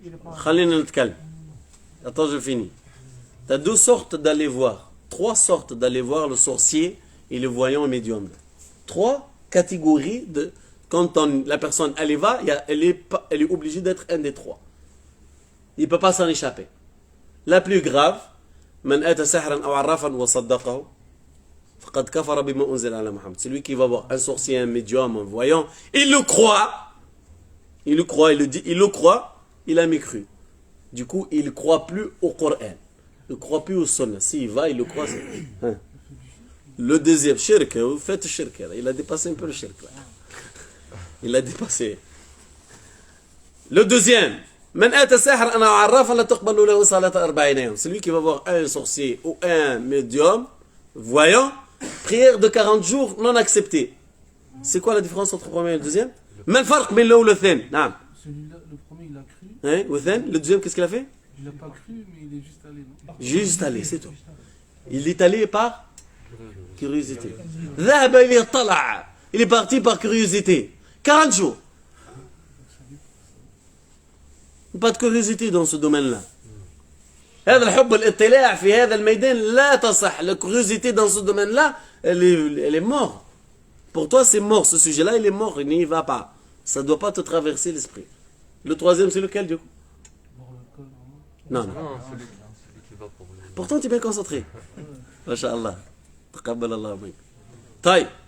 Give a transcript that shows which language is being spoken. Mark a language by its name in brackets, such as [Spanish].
[Arabic] خلينا نتكلم. [French] Attends, je finis. Tu as 2 sortes d'aller voir. 3 sortes d'aller voir le sorcier et le voyant et médium. 3 catégories de quand la personne elle y va, elle est obligée d'être un des 3. Il ne peut pas s'en échapper. La plus grave, [Arabic] من أتى سحرا أو عرافا وصدقه فقد كفر بما أنزل على محمد. [French] Celui qui va voir un sorcier, un médium, un voyant, il le croit, il le dit, il le croit, il a mécru. Du coup, il ne croit plus au Coran, il ne croit plus au Sunna. S'il va, il le croit. Hein. Le deuxième, shirk, vous faites shirk, il a dépassé un peu le shirk. Il a dépassé. Le deuxième, [Arabic] من أتى ساحرا أو عرافا لا تقبل له صلاة 40 يوم. [French] Celui qui va voir un sorcier ou un médium voyant, prière de 40 jours non acceptée. C'est quoi la différence entre le premier et le deuxième? [Arabic] ما الفرق بين الأول والثاني؟ نعم. [French] Celui-là, le premier, il a cru. Hein, والثاني, le deuxième, qu'est-ce qu'il a fait? Il n'a pas cru, mais il est juste allé. Non? Juste allé, c'est tout. Il est allé par curiosité. [Arabic] ذهب ليطلع. [French] Il est parti par curiosité. 40 jours. Pas de curiosité dans ce domaine-là. [Arabic] هذا الحب الاطلاع في هذا الميدان لا تصح. [French] La curiosité dans ce domaine-là, elle est morte. Pour toi, c'est mort. Ce sujet-là, il est mort. Il n'y va pas. Ça ne doit pas te traverser l'esprit. Le troisième, c'est lequel, du coup? Non, non. Non, celui qui va pour le... Pourtant, tu es bien concentré. Masha'Allah. Taqabbal Allah mink. Taï.